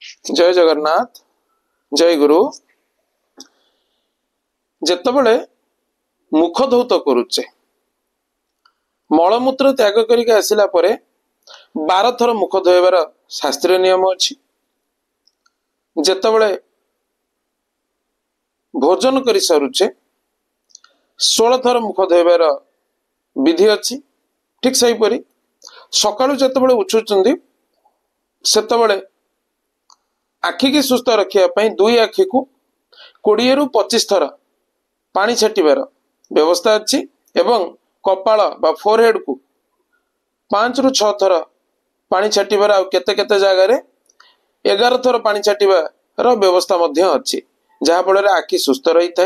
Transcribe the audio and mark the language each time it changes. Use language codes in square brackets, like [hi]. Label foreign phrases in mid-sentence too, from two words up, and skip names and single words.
[or] ଜୟ ଜଗନ୍ନାଥ ଜୟ ଗୁରୁ। ଯେତେବେଳେ ମୁଖ ଧୌତ କରୁଚେ ମଳମୂତ୍ର ତ୍ୟାଗ କରକେ ଆସିଲା ପରେ 12 ଥର ମୁଖ ଧୋଇବାର ଶାସ୍ତ୍ରୀୟ ନିୟମ ଅଛି। ଯେତେବେଳେ ଭୋଜନ କରି ସରୁଚେ 16 ଥର ମୁଖ ଧୋଇବାର ବିଧି ଅଛି। ଠିକ ସହି ପରି ସକାଳୁ ଯେତେବେଳେ ଉଠୁଚନ୍ଦି ସେତେବେଳେ ଆଖି କି ସୁସ୍ଥ ରଖିଆ ପଇ ଦୁଇ ଆଖି କୁ 20 ରୁ 25 ଥର ପାଣି ଛାଟିବାର ବ୍ୟବସ୍ଥା ଅଛି ଏବଂ କପାଳ ବା ଫୋରହେଡ କୁ 5 ରୁ 6 ଥର ପାଣି ଛାଟିବାର ଆ କେତେ କେତେ ଜାଗା ରେ 11 ଥର ପାଣି ଛାଟିବାର ବ୍ୟବସ୍ଥା ମଧ୍ୟ ଅଛି ଯାହା ଫଳ ଆଖି ସୁସ୍ଥ ରହି ଥାଏ।